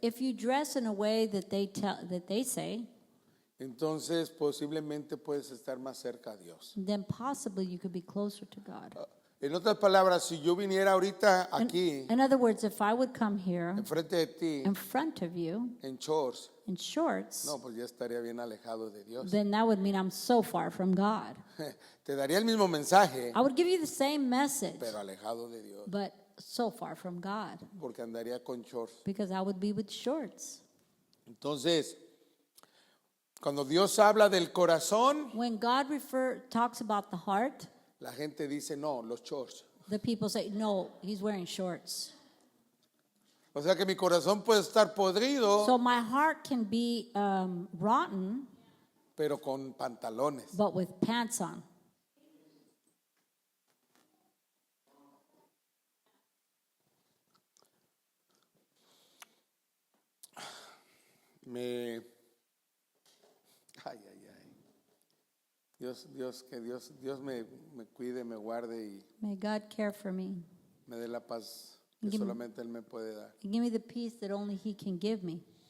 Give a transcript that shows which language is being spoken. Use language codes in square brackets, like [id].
[en] if you dress in a way that they say, [es] entonces posiblemente puedes estar más cerca a Dios. [en] then possibly you could be closer to God. [es] En otras palabras, si yo viniera ahorita aquí, [en] In other words, if I would come here [es] enfrente de ti, [en] in front of you [es] en shorts, [en] in shorts, [es] no, pues ya estaría bien alejado de Dios. [en] then that would mean I'm so far from God. [es] Te daría el mismo mensaje, [en] I would give you the same message, [es] pero alejado de Dios, [en] but so far from God [es] porque andaría con shorts. [en] because I would be with shorts. [es] Entonces, cuando Dios habla del corazón, [en] When God talks about the heart, [es] la gente dice, no, los shorts. [en] the people say, no, he's wearing shorts. [es] O sea que mi corazón puede estar podrido, [en] So my heart can be rotten, [es] pero con pantalones. [en] but with pants on. [es] Ay, ay, ay. Dios me cuide, me guarde y [en] May God care for me. [es] me dé la paz que [en] Give me- [es] solamente Él me puede dar. [en] And give me the peace that only He can give me.